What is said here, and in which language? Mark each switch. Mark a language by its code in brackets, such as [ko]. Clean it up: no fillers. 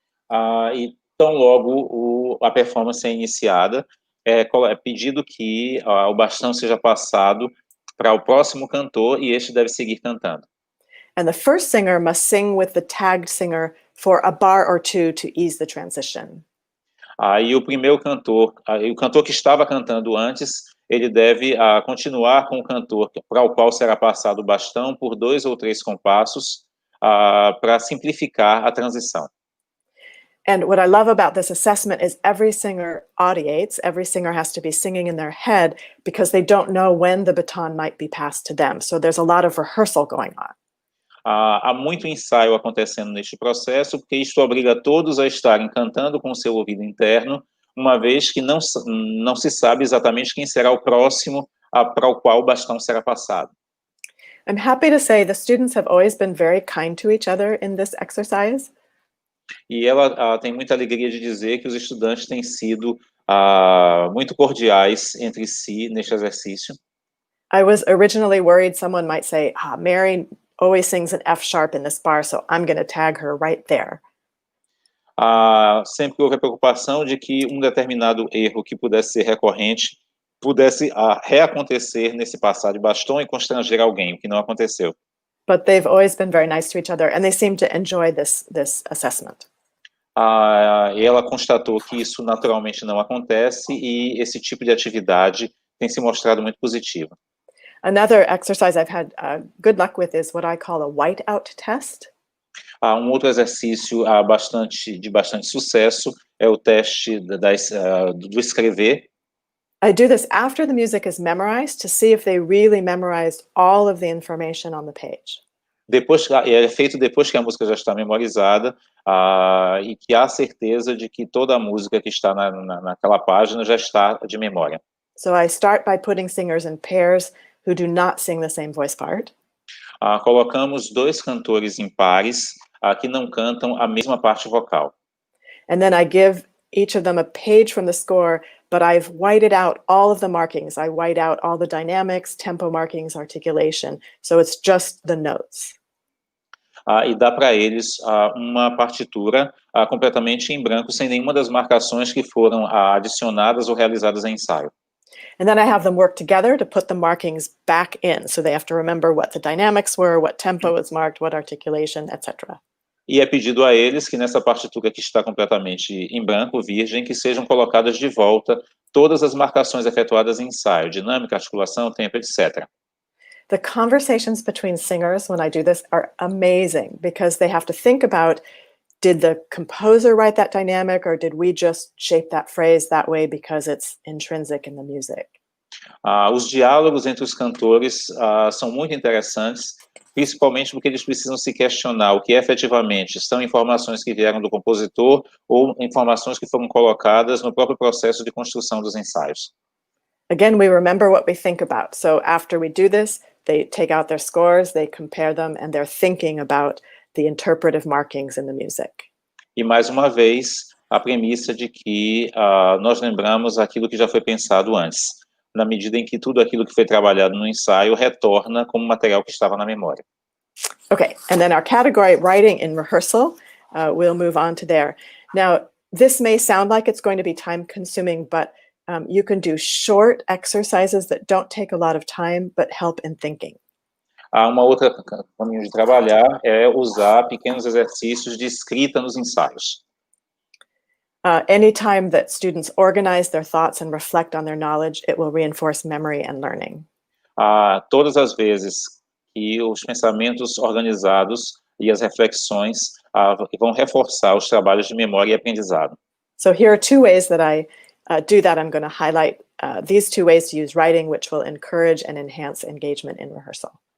[pt] E tão logo a performance é iniciada, é pedido que o bastão seja passado para o próximo cantor e este deve seguir cantando. [en] And the first singer must sing with the tagged singer for a bar or two to ease the transition. [pt] E o primeiro cantor, o cantor que estava cantando antes, ele deve continuar com o cantor para o qual será passado o bastão por 2 ou 3 compassos para simplificar a transição. [en] And what I love about this assessment is every singer audiates, every singer has to be singing in their head because they don't know when the baton might be passed to them. So there's a lot of rehearsal going on. [pt] Há muito ensaio acontecendo neste processo, porque isto obriga todos a estarem cantando com o seu ouvido interno, uma vez que não se sabe exatamente quem será o próximo para o qual o bastão será passado. [en] I'm happy to say the students have always been very kind to each other in this exercise. [pt] E ela tem muita alegria de dizer que os estudantes têm sido muito cordiais entre si neste exercício. [en] I was originally worried someone might say, Mary always sings an F sharp in this bar, so I'm going to tag her right there. [pt] Sempre houve a preocupação de que um determinado erro que pudesse ser recorrente pudesse reacontecer nesse passar de bastão e constranger alguém, o que não aconteceu. [en] But they've always been very nice to each other, and they seem to enjoy this assessment. [pt] E ela constatou que isso naturalmente não acontece e esse tipo de atividade tem se mostrado muito positiva. [en] Another exercise I've had good luck with is what I call a whiteout test. [pt] Um outro exercício de bastante sucesso é o teste do escrever. [en] I do this after the music is memorized to see if they really memorized all of the information on the page. [pt] É feito depois que a música já está memorizada e que há certeza de que toda a música que está naquela página já está de memória. [en] So I start by putting singers in pairs who do not sing the same voice part. [pt] Colocamos 2 cantores em pares que não cantam a mesma parte vocal. [en] And then I give each of them a page from the score, but I've whited out all of the markings. I white out all the dynamics, tempo markings, articulation. So it's just the notes. [pt] E dá para eles uma partitura completamente em branco, sem nenhuma das marcações que foram adicionadas ou realizadas em ensaio. [en] And then I have them work together to put the markings back in. So they have to remember what the dynamics were, what tempo was marked, what articulation, etc. [pt] E é pedido a eles que nessa partitura que está completamente em branco, virgem, que sejam colocadas de volta todas as marcações efetuadas em ensaio, dinâmica, articulação, tempo, etc. [en] The conversations between singers when I do this are amazing because they have to think about, did the composer write that dynamic or did we just shape that phrase that way because it's intrinsic in the music? [pt] Os diálogos entre os cantores são muito interessantes, principalmente porque eles precisam se questionar o que efetivamente são informações que vieram do compositor ou informações que foram colocadas no próprio processo de construção dos ensaios. [en] Again, we remember what we think about. So after we do this, they take out their scores, they compare them, and they're thinking about the interpretive markings in the music. [pt] E mais uma vez, a premissa de que nós lembramos aquilo que já foi pensado antes, na medida em que tudo aquilo que foi trabalhado no ensaio retorna como material que estava na memória. [en] Okay, and then our category, writing in rehearsal, we'll move on to there. Now, this may sound like it's going to be time-consuming, but you can do short exercises that don't take a lot of time, but help in thinking. [pt] Uma outra caminho de trabalhar é usar pequenos exercícios de escrita nos ensaios. [en] Anytime that students organize their thoughts and reflect on their knowledge, it will reinforce memory and learning. [pt] Todas as vezes que os pensamentos organizados e as reflexões vão reforçar os trabalhos de memória e aprendizado. [en] So here are 2 ways that I do that. I'm going to highlight these 2 ways to use writing, which will encourage and enhance engagement in rehearsal.